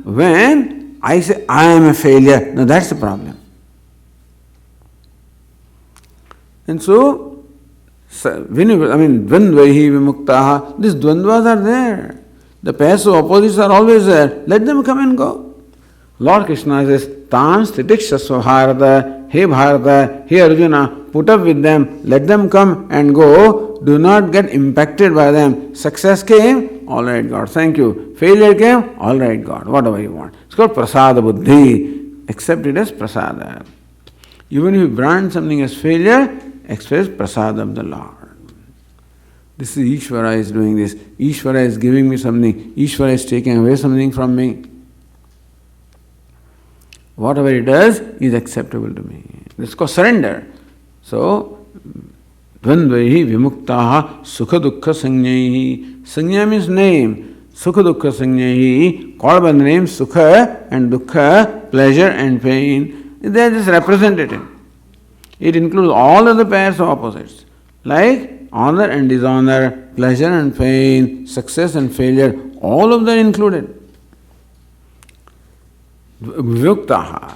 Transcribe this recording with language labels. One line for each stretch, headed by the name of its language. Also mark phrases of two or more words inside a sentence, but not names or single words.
English: When I say I am a failure, now that's the problem. And so,
Sanskrit: dvandvaihi vimuktaha,
English: these dvandvas are there. The pairs of opposites are always there. Let them come and go. Lord Krishna says,
Sanskrit: Tam stitikshasva Bharata, Hey Bharata, Hey Arjuna,
English: put up with them, let them come and go. Do not get impacted by them. Success came, all right God, thank you. Failure came, all right God, whatever you want. It's called
Sanskrit: prasada buddhi.
English: Accept it as prasada. Even if you brand something as failure, express prasada of the Lord. This is Ishvara is doing this. Ishvara is giving me something. Ishvara is taking away something from me. Whatever it does is acceptable to me. This is called surrender. So,
Sanskrit: dvandvaihi vimuktaha sukha dukkha sanyaihi.
English: Sanya means name.
Sanskrit: Sukha dukkha sanyaihi.
English: Called by the name sukha and dukkha, pleasure and pain. They are just representative. It includes all of the pairs of opposites. Like honor and dishonor, pleasure and pain, success and failure. All of them included. Vyuktaha.